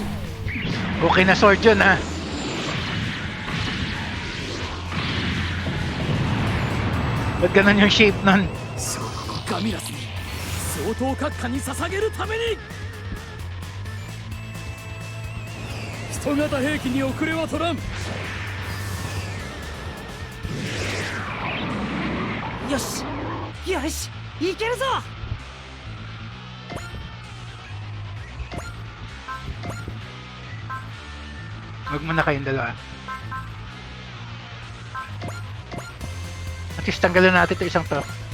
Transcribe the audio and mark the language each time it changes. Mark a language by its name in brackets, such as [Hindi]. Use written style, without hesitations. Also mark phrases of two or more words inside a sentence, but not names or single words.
[Filipino] Okay na sword yun ha. Ba't ganun yung shape nun? [Japanese] ガミラスに相当閣下に捧げるために。人型兵器に遅れは取らん。よしよし、いけるぞ。 [Filipino] Wag mo na kayong dalawa. [English] At least [Filipino] tanggalan natin ito isang to.